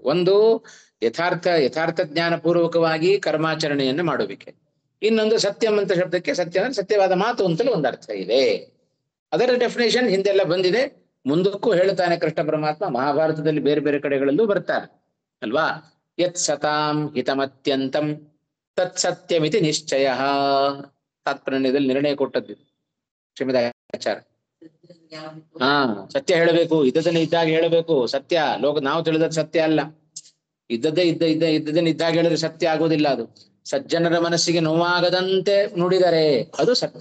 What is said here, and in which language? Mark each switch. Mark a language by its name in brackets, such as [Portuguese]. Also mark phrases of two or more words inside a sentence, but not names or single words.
[Kannada] ಒಂದು ಯಥಾರ್ಥ ಜ್ಞಾನ ಪೂರ್ವಕವಾಗಿ ಕರ್ಮಾಚರಣೆಯನ್ನು ಮಾಡುವಿಕೆ. ಇನ್ನೊಂದು ಸತ್ಯಂ ಅಂತ ಶಬ್ದಕ್ಕೆ ಸತ್ಯ ಅಂದ್ರೆ ಸತ್ಯವಾದ ಮಾತು ಅಂತಲೂ ಒಂದು ಅರ್ಥ ಇದೆ. ಅದರ ಡೆಫಿನೇಷನ್ ಹಿಂದೆಲ್ಲ ಬಂದಿದೆ, ಮುಂದಕ್ಕೂ ಹೇಳ್ತಾನೆ ಕೃಷ್ಣ ಪರಮಾತ್ಮ. ಮಹಾಭಾರತದಲ್ಲಿ ಬೇರೆ ಬೇರೆ ಕಡೆಗಳಲ್ಲೂ ಬರ್ತಾರೆ ಅಲ್ವಾ. [Sanskrit] ಯತ್ ಸತಾಂ ಹಿತಮತ್ಯಂತಂ ತತ್ ಸತ್ಯಮಿತಿ ನಿಶ್ಚಯ. [Kannada] ತಾತ್ಪರ್ಯದಲ್ಲಿ ನಿರ್ಣಯ ಕೊಟ್ಟದ್ದು ಶ್ರೀಮದ್ ಆಚಾರ್ಯ. ಸತ್ಯ ಹೇಳಬೇಕು, ಇದ್ದದನ್ನ ಇದ್ದಾಗ ಹೇಳಬೇಕು. ಸತ್ಯ ನಾವು ತಿಳಿದ ಸತ್ಯ ಅಲ್ಲ. ಇದ್ದದನ್ನ ಇದ್ದಾಗ ಹೇಳಿದ್ರೆ ಸತ್ಯ ಆಗೋದಿಲ್ಲ. ಅದು ಸಜ್ಜನರ ಮನಸ್ಸಿಗೆ ನೋವಾಗದಂತೆ ನುಡಿದರೆ ಅದು ಸತ್ಯ.